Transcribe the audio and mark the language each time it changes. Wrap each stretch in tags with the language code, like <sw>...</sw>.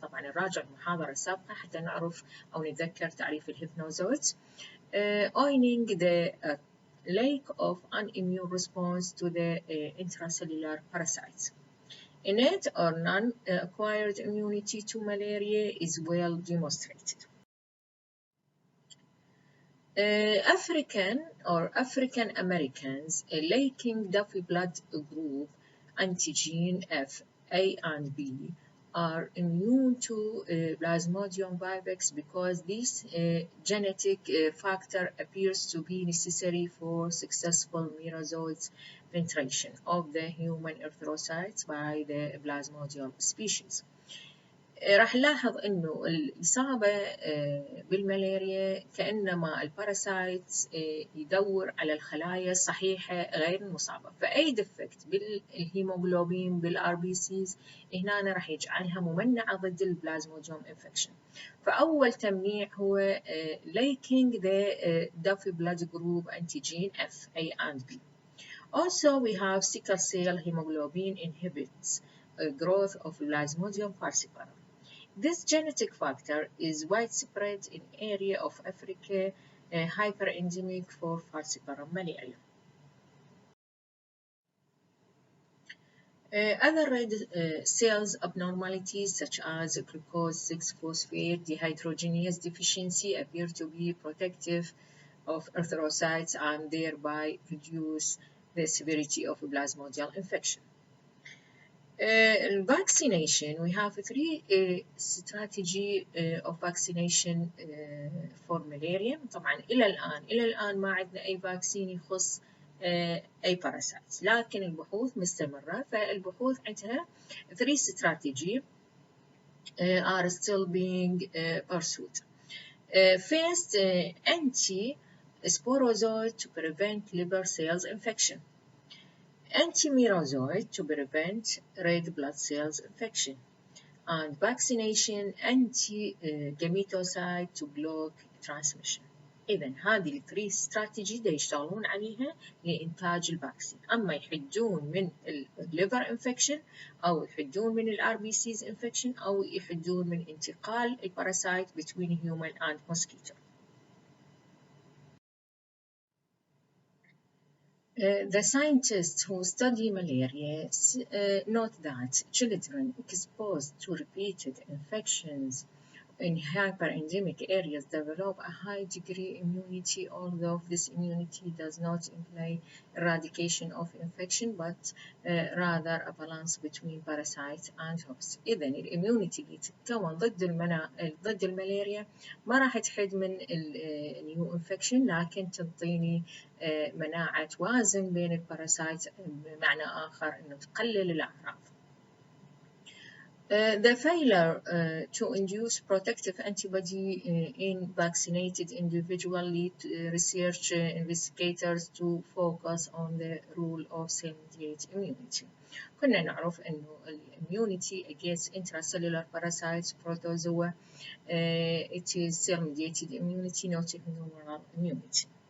<ar>طبعا نراجع المحاضرة السابقة حتى نعرف أو نتذكر تعريف الhypnozoites.</ar> <en>Owning the lack of an immune response to the intracellular parasites. Innate or non-acquired immunity to malaria is well demonstrated. African or African Americans lacking Duffy blood group antigen F, A and B are immune to Plasmodium vivax because this genetic factor appears to be necessary for successful merozoites penetration of the human erythrocytes by the Plasmodium species.</en> <ar>راح نلاحظ إنه الإصابة بالملاريا كأنما الباراسايتس يدور على الخلايا الصحيحة غير المصابة، فأي ديفكت بالهيموغلوبين بالار بي سيز هنا راح يجعلها ممنعة ضد البلازموديوم انفكشن. فأول تمنيع هو</ar> <en>lacking the Duffy blood group antigen F, A and B. Also we have sickle cell hemoglobin inhibits growth of Plasmodium falciparum. This genetic factor is widespread in area of Africa, hyperendemic for falciparum malaria. Other red cells abnormalities such as glucose 6-phosphate dehydrogenase deficiency appear to be protective of erythrocytes and thereby reduce the severity of plasmodial infection. Vaccination, we have three strategy of vaccination for malaria.</en> <ar>طبعا إلى الآن ما عندنا أي فاكسين يخص أي parasites، لكن البحوث مستمرة. فالبحوث عندها</ar> <en>three strategy are still being pursued. First, anti-sporozoid to prevent liver cells infection. Anti-merozoid to prevent red blood cells infection, and vaccination anti-gametocyte to block transmission.</en> <ar>إذا هذه الثري استراتيجي دا يشتغلون عليها لإنتاج الفاكسين، أما يحدون من الليفر انفكشن أو يحدون من الار بي سيز انفكشن أو يحدون من انتقال الباراسايت</ar> <en>between human and mosquito. The scientists who study malaria note that children exposed to repeated infections in hyperendemic areas develop a high degree immunity, although this immunity does not imply eradication of infection, but rather a balance between parasites and hosts.</en> <ar>إذا الإميونيتي اللي تتكون ضد الملاريا ما راح تحد من النيو انفكشن، لكن تعطيني مناعة توازن بين الباراسايت، بمعنى آخر إنه تقلل الأعراض.</ar> <en>The failure to induce protective antibody in vaccinated individuals lead research investigators to focus on the role of cell-mediated immunity.</en> <ar>كنا نعرف إنه</ar> <en>immunity against intracellular parasites, Protozoa, it is cell-mediated immunity, not humoral immunity.</en>